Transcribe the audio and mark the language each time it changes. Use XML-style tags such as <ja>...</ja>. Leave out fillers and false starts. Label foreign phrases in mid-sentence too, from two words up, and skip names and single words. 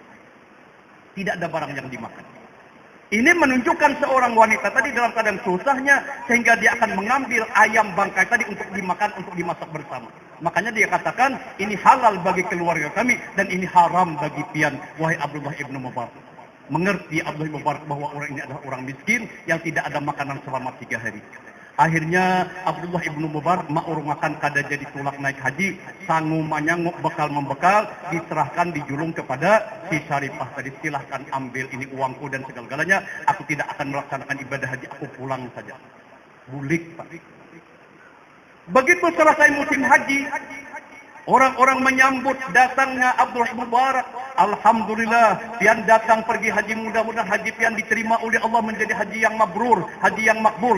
<id>Tidak ada barang yang dimakan. Ini menunjukkan seorang wanita tadi dalam keadaan susahnya sehingga dia akan mengambil ayam bangkai tadi untuk dimakan, untuk dimasak bersama. Makanya dia katakan ini halal bagi keluarga kami dan ini haram bagi pian, wahai Abdullah ibnu Mubarak. Mengerti Abdullah ibnu Mubarak bahwa orang ini adalah orang miskin yang tidak ada makanan selama 3 hari. Akhirnya Abdullah ibnu Mubarak</id> <bjn>maur makan kada jadi tulak naik haji, sangu manyanguk bekal membekal,</bjn> <id>diserahkan dijulung kepada si Syarifah tadi, silahkan ambil ini uangku dan segala-galanya, aku tidak akan melaksanakan ibadah haji, aku pulang saja.</id> <bjn>Bulik Pak.</bjn> <id>Begitu selesai musim haji, orang-orang menyambut datangnya Abdullah ibnu Mubarak. Alhamdulillah, pian datang pergi haji, mudah-mudahan haji pian diterima oleh Allah menjadi haji yang mabrur, haji yang makbul.</id>